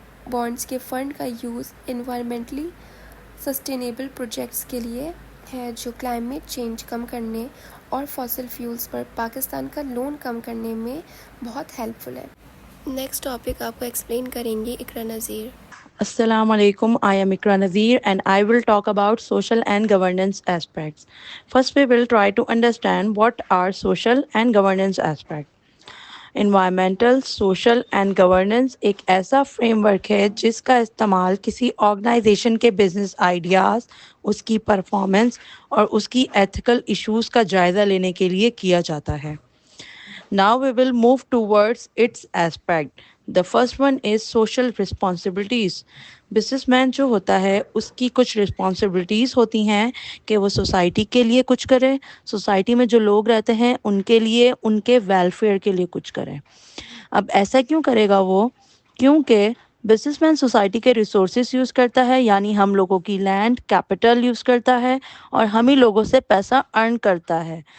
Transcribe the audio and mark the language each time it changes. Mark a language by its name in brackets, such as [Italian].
[Urdu] Bonds کے fund کا use environmentally sustainable projects کے لیے ہے جو کلائمیٹ چینج کم کرنے اور فاسل فیولز پر پاکستان کا لون کم کرنے میں بہت ہیلپ فل ہے. نیکسٹ ٹاپک آپ کو ایکسپلین کریں گی اقرا Nazir. [Arabic] Assalamu alaikum. [English] I am Ikra Nazir and I will talk about social and governance aspects. First, we will try to understand what are social and governance aspects. [Urdu] Environmental social and governance ایک ایسا frame work ہے جس کا استعمال کسی organization کے business ideas, اس کی performance اور اس کی ایتھیکل ایشوز کا جائزہ لینے کے لیے کیا جاتا ہے. [English] Now we will move towards its aspect. The first one is social responsibilities. [Urdu] Business man جو ہوتا ہے اس کی کچھ رسپانسبلٹیز ہوتی ہیں کہ وہ سوسائٹی کے لیے کچھ کرے، سوسائٹی میں جو لوگ رہتے ہیں ان کے لیے، ان کے ویلفیئر کے لیے کچھ کرے. اب ایسا کیوں کرے گا وہ؟ کیونکہ بزنس مین سوسائٹی کے ریسورسز یوز کرتا ہے، یعنی ہم لوگوں کی لینڈ کیپٹل یوز کرتا ہے اور ہم ہی لوگوں سے پیسہ ارن کرتا ہے.